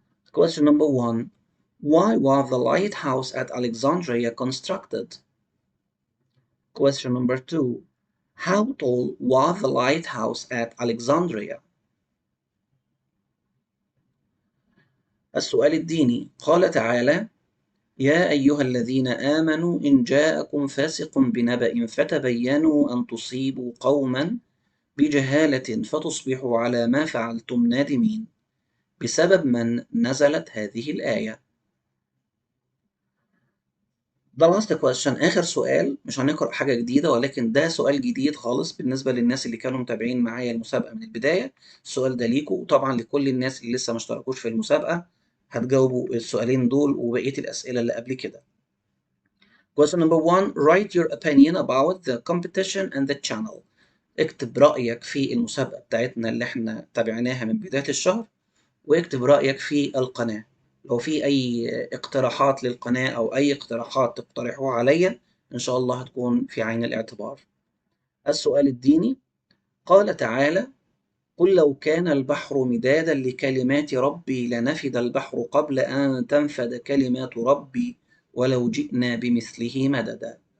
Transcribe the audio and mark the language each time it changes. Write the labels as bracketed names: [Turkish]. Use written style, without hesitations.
[English] Question number 1. Why was the lighthouse at Alexandria constructed? Question number 2. How tall was the lighthouse at Alexandria? [Arabic] السؤال الديني: قال تعالى: يا أيها الذين آمنوا إن جاءكم فاسق بنبأ فتبينوا أن تصيبوا قوما بجهالة فتصبحوا على ما فعلتم نادمين. بسبب من نزلت هذه الآية؟ ده [English] last question، [Arabic] آخر سؤال. مش هنقرأ حاجة جديدة، ولكن ده سؤال جديد خالص بالنسبة للناس اللي كانوا متابعين معايا المسابقة من البداية. السؤال ده ليكوا، وطبعا لكل الناس اللي لسه ما اشتركوش في المسابقة هتجاوبوا السؤالين دول وبقية الأسئلة اللي قبل كده. [English] Question number 1. Write your opinion about the competition and the channel. [Arabic] اكتب رأيك في المسابقة بتاعتنا اللي احنا تابعناها من بداية الشهر، واكتب رأيك في القناة. لو في أي اقتراحات للقناة أو أي اقتراحات تقترحوها عليا، إن شاء الله هتكون في عين الاعتبار. السؤال الديني: قال تعالى: قل لو كان البحر مدادا لكلمات ربي لنفد البحر قبل أن تنفد كلمات ربي ولو جئنا بمثله مددا.